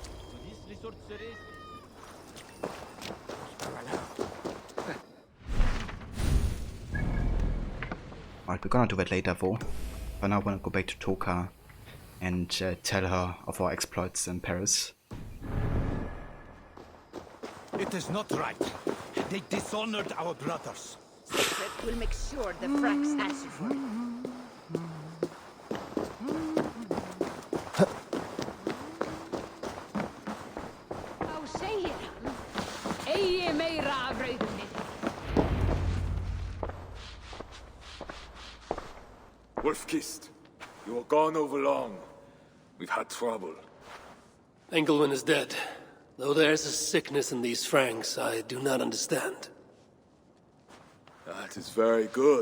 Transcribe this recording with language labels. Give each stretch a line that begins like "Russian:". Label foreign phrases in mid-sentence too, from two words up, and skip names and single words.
English: Alright, we're gonna do that later though. For now, I wanna go back to Toka and tell her of our exploits in Paris. It is not right. They dishonored our brothers. That will make sure the Franks answer for it.
Icelandic: Þá segir hann, eigi meira af rauðunni.
English: Wolf-Kissed, you were gone over long. We've had trouble. Engelwin is dead. Though there's a sickness in these Franks I do not understand. That is very good.